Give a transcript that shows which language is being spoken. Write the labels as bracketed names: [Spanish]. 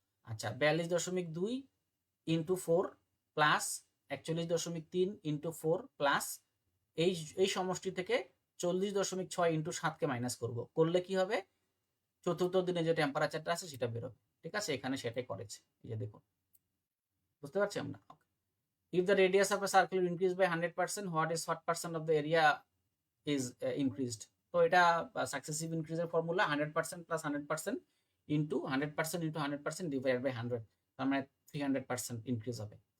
[Bangla] আচ্ছা, 42.2 into 4 plus 41.3 into 4 plus এই সমষ্টি থেকে 40.6 ইন্টু 7 কে মাইনাস করব, করলে কি হবে? চতুর্থ দিনে যে টেম্পারেচারটা আছে সেটা বেরোবে। ঠিক আছে, এখানে সেটাই করেছে, এই যে দেখুন, বুঝতে পারছি আমরা। [English] If the radius of a circle will increase by 100%, what percent of the area is increased? [Bangla] তো এটা successive ইনক্রিজের formula 100% plus 100% into 100% into 100% divide by 100, তার মানে 300% ইনক্রিজ হবে।